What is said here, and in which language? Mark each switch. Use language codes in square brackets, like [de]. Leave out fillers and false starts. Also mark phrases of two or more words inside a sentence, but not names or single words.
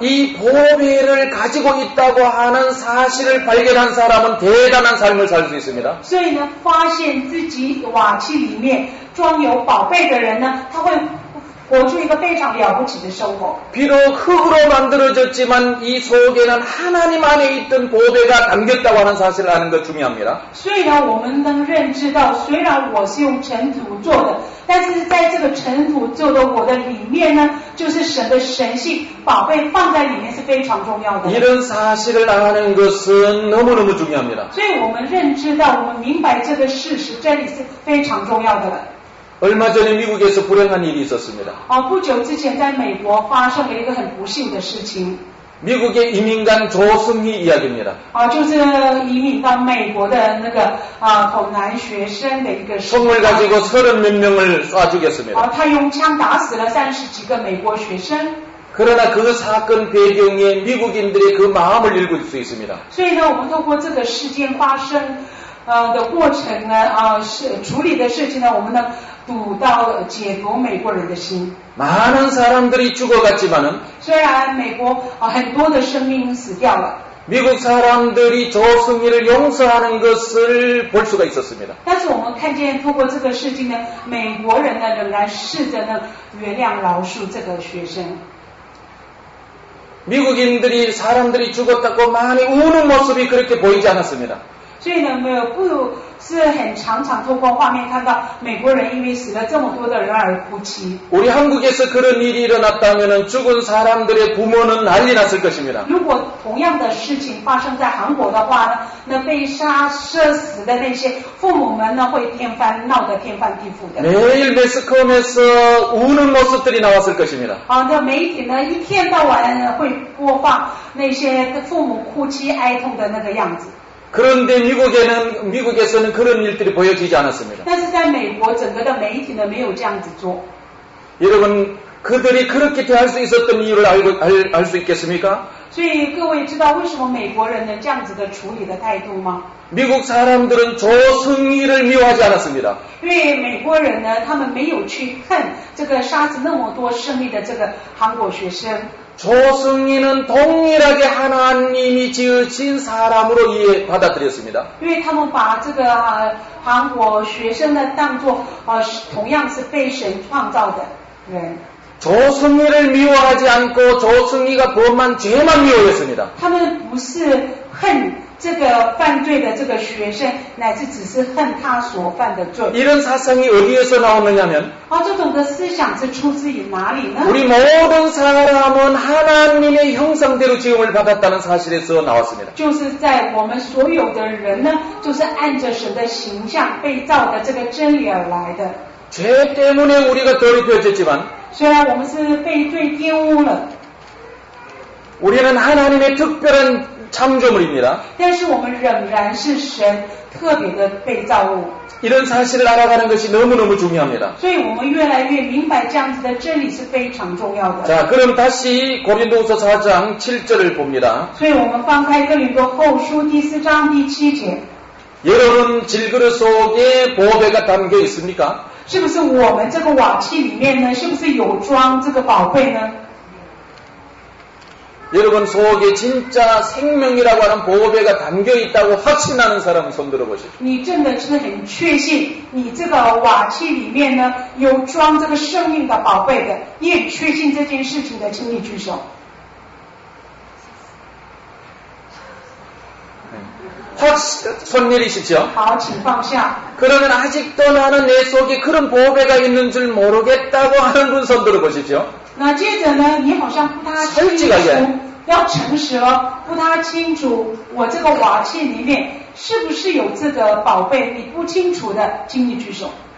[ko] 이 보배를 가지고 있다고 하는 사실을 발견한 사람은 대단한 삶을 살 수 있습니다. [zh] 所以呢，发现自己瓦器里面装有宝贝的人呢，他会活出一个非常了不起的生活。 [ko] 비록 흙으로 만들어졌지만 이 속에는 하나님 안에 있던 보배가 담겼다고 하는 사실을 아는 것 중요합니다. [zh] 所以呢，我们能认知到，虽然我是用尘土做的，但是在这个尘土做的我的里面呢，就是神的神性宝贝放在里面是非常重要的。 [ko] 이런 사실을 아는 것은 너무너무 중요합니다. [zh] 所以我们认知到，我们明白这个事实真理是非常重要的了。 [ko] 얼마 전에 미국에서 불행한 일이 있었습니다. [zh] 不久之前，在美国发生了一个很不幸的事情。 [ko] 미국의 이민간 조승희 이야기입니다. [zh] 就是移民到美国的那个口男学生的一个事。 [ko] 총을 가지고 30몇 명을 쏴 죽였습니다. [zh] 他用枪打死了30几个美国学生。 [ko] 그러나 그 사건 배경에 미국인들의 그 마음을 읽을 수 있습니다. [zh] 所以呢，我们透过这个事件发生的过程呢，处理的事情呢，我们呢解读美国人的心。 [ko] 많은 사람들이 죽어갔지만은 [zh] 虽然美国很多的生命死掉了， [ko] 미국 사람들이 조승희를 용서하는 것을 볼 수가 있었습니다. [zh] 但是我们看见透过这个事情呢，美国人呢仍然试着呢原谅饶恕这个学生。 [ko] 미국인들이 사람들이 죽었다고 많이 우는 모습이 그렇게 보이지 않았습니다. [zh] 所以呢，不是很常透过画面看到美国人因为死了这么多的人而哭泣。 [ko] 우리 한국에서 그런 일이 일어났다면 죽은 사람들의 부모는 난리 났을 것입니다. [zh] 如果同样的事情发生在韩国的话呢，那被射死的那些父母们呢，会闹得天翻地覆的。 [ko] 매일 매스컴에서 우는 모습들이 나왔을 것입니다. [zh] 那媒体呢，一天到晚呢会播放那些父母哭泣哀痛的那个样子。 [ko] 그런데 미국에서는 그런 일들이 보여지지 않았습니다. [zh] 但是在美国，整个的媒体呢没有这样子做。 [ko] 여러분, 그들이 그렇게 대할 수 있었던 이유를 알 수 있겠습니까? [zh] 所以各位知道为什么美国人呢这样子的处理的态度吗？ [ko] 미국 사람들은 조승희를 미워하지 않았습니다. [zh] 因为美国人呢，他们没有去恨这个杀死那么多生命的这个韩国学生。 [ko] 조승희는 동일하게 하나님이 지으신 사람으로 받아들였습니다. [zh] 因为他们把这个韩国学生呢当作同样是被神创造的人。 [ko] 조승희를 미워하지 않고 조승희가 범한 죄만 미워했습니다. [zh] 他们不是恨这个犯罪的这个学生，乃至只是恨他所犯的罪。 [ko] 이런 사상이 어디에서 나오느냐면 [zh] 这种的思想是出自于哪里呢？ [ko] 우리 모든 사람은 하나님의 형상대로 지음을 받았다는 사실에서 나왔습니다. [zh] 就是在我们所有的人呢，就是按着神的形象被造的这个真理而来的。 [ko] 죄 때문에 우리가 더럽혀졌지만 [zh] 虽然我们是被罪玷污了， [ko] 우리는 하나님의 특별한 창조물입니다. [zh] 但是我们仍然是神特别的被造物。 [ko] 이런 사실을 알아가는 것이 너무너무 중요합니다. [zh] 所以我们越来越明白这样子的真理是非常重要的。 [ko] 자, 그럼 다시 고린도후서 4장 7절을 봅니다. [zh] 所以我们翻开哥林多后书第4章第7节， [ko] 여러분 질그릇 속에 보배가 담겨 있습니까? [zh] 是不是我们这个瓦器里面呢，是不是有装这个宝贝呢？ [ko] 여러분 속에 진짜 생명이라고 하는 보배가 담겨 있다고 확신하는 사람 손 들어보십시오. [zh] 你真的是很确信你这个瓦器里面呢有装这个生命的宝贝的，你很确信这件事情的，请你举手。 [ko] 손 내리십시오. [zh] 好，请放下。 [ko] 그러면 아직도 나는 내 속에 그런 보배가 있는 줄 모르겠다고 하는 분 손 들어보십시오. [zh] 那接着呢，你好像不大清楚，要诚实了，不大清楚我这个瓦器里面是不是有这个宝贝，你不清楚的，请你举手。